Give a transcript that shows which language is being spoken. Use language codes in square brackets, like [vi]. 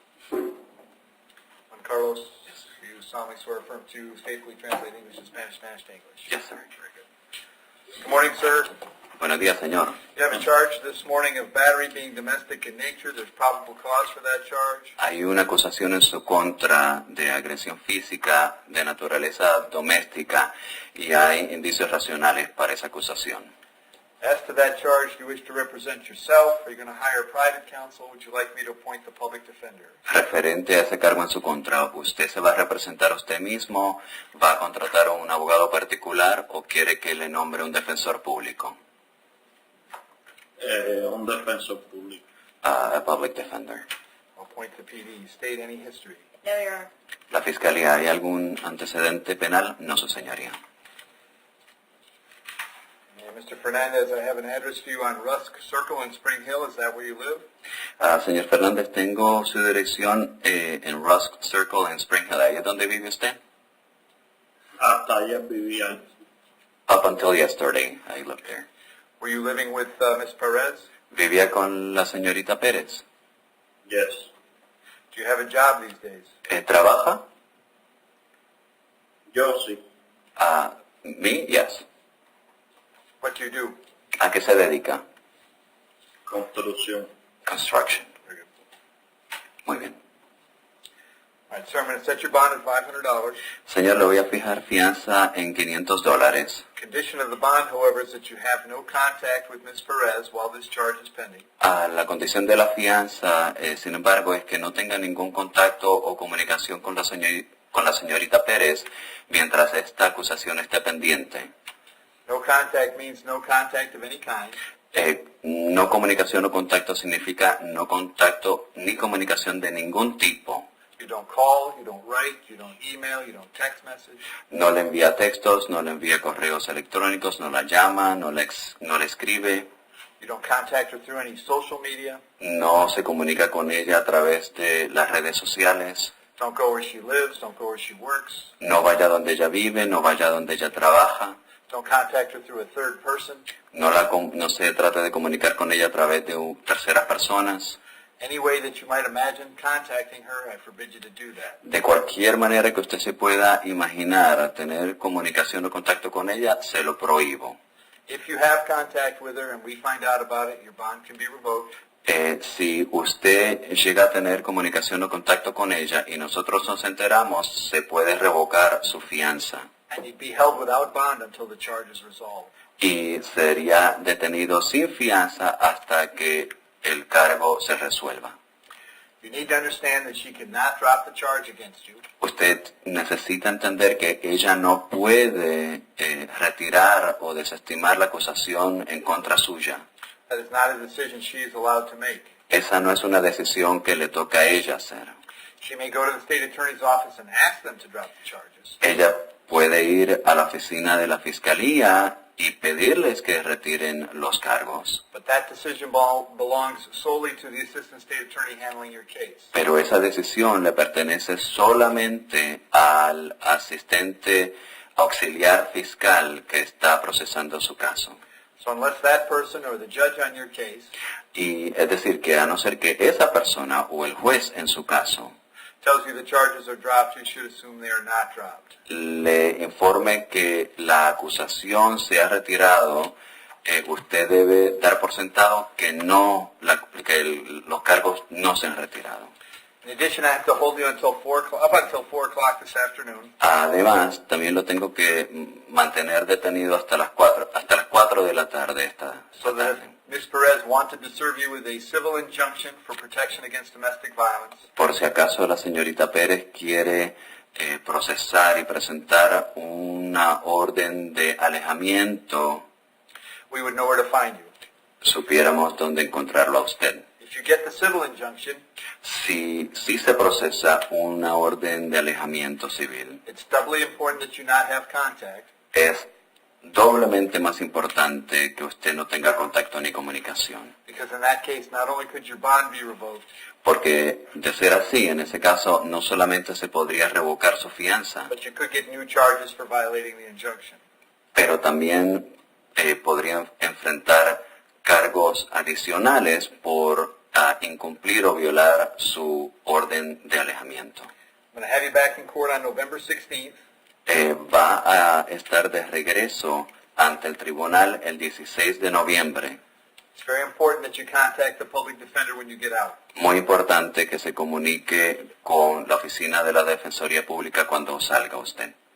[en] Juan Carlos, you solemnly swear affirm to faithfully translate English to Spanish, Spanish to English. Yes, sir. Very good. Good morning, sir. [es] Buenos días, señor. [en] You have a charge this morning of battery being domestic in nature. There's probable cause for that charge. [es] Hay una acusación en su contra de agresión física de naturaleza doméstica y hay indicios racionales para esa acusación. [en] As to that charge, do you wish to represent yourself? Are you going to hire private counsel? Would you like me to appoint the public defender? [es] Referente a ese cargo en su contra, ¿usted se va a representar a usted mismo? ¿Va a contratar a un abogado particular o quiere que le nombre un defensor público? Un defensor público. [en] A public defender. I'll appoint the PD. State any history. No, Your Honor. [es] ¿La Fiscalía hay algún antecedente penal? No, su señoría. [en] Mr. Fernandez, I have an address for you on Rusk Circle in Spring Hill. Is that where you live? [es] Señor Fernández, tengo su dirección en Rusk Circle en Spring Hill. ¿Ahí es donde vive usted? Hasta ayer vivía. [en] Up until yesterday, I lived there. Were you living with Ms. Perez? [es] ¿Vivía con la señorita Pérez? [en] Yes. Do you have a job these days? [es] ¿Trabaja? Yo sí. [en] Me? Yes. What do you do? [es] ¿A qué se dedica? Construcción. [en] Construction. Very good. [es] Muy bien. [en] All right, sir, I'm going to set your bond at $500. [es] Señor, le voy a fijar fianza en $500. [en] Condition of the bond, however, is that you have no contact with Ms. Perez while this charge is pending. [es] La condición de la fianza, sin embargo, es que no tenga ningún contacto o comunicación con la señorita Pérez mientras esta acusación esté pendiente. [en] No contact means no contact of any kind. [es] No comunicación o contacto significa no contacto ni comunicación de ningún tipo. [en] You don't call, you don't write, you don't email, you don't text message. [es] No le envía textos, no le envía correos electrónicos, no la llama, no le escribe. [en] You don't contact her through any social media. [es] No se comunica con ella a través de las redes sociales. [en] Don't go where she lives, don't go where she works. [es] No vaya donde ella vive, no vaya donde ella trabaja. [en] Don't contact her through a third person. [es] No se trata de comunicar con ella a través de terceras personas. [en] Any way that you might imagine contacting her, I forbid you to do that. [es] De cualquier manera que usted se pueda imaginar tener comunicación o contacto con ella, se lo prohíbo. [en] If you have contact with her and we find out about it, your bond can be revoked. [es] Si usted llega a tener comunicación o contacto con ella y nosotros nos enteramos, se puede revocar su fianza. [en] And you'd be held without bond until the charge is resolved. [es] Y sería detenido sin fianza hasta que el cargo se resuelva. [en] You need to understand that she cannot drop the charge against you. [es] Usted necesita entender que ella no puede retirar o desestimar la acusación en contra suya. [en] That is not a decision she is allowed to make. [es] Esa no es una decisión que le toca a ella hacer. [en] She may go to the state attorney's office and ask them to drop the charges. [es] Ella puede ir a la oficina de la fiscalía y pedirles que retiren los cargos. [en] But that decision belongs solely to the assistant state attorney handling your case. [es] Pero esa decisión le pertenece solamente al asistente auxiliar fiscal que está procesando su caso. [en] So unless that person or the judge on your case [es] Y es decir, que a no ser que esa persona o el juez en su caso [en] tells you the charges are dropped, you should assume they are not dropped. [es] le informe que la acusación se ha retirado, usted debe dar por sentado que los cargos no se han retirado. [en] In addition, I have to hold you until 4 o'clock, up until 4 o'clock this afternoon. [es] Además, también lo tengo que mantener detenido hasta las 4 de la tarde esta [en] So that [es] tarde. [en] if Ms. Perez wanted to serve you with a civil injunction for protection against domestic violence, [es] Por si acaso la señorita Pérez quiere procesar y presentar una orden de alejamiento, [en] we would know where to find you. [es] supiéramos dónde encontrarlo a usted. [en] If you get the civil injunction, [es] Si se procesa una orden de alejamiento civil, [en] it's doubly important that you not have contact, [es] es doblemente más importante que usted no tenga contacto ni comunicación. [en] because in that case, not only could your bond be revoked, [es] Porque de ser así, en ese caso, no solamente se podría revocar su fianza, [en] but you could get new charges for violating the injunction. [es] pero también podría enfrentar cargos adicionales por incumplir o violar su orden de alejamiento. [en] I'm going to have you back in court on November 16th. [es] Va a estar de regreso ante el tribunal el 16 de noviembre. [en] It's very important that you contact the public defender when you get out. [es] Muy importante que se comunique con la oficina de la Defensoría Pública cuando salga usted.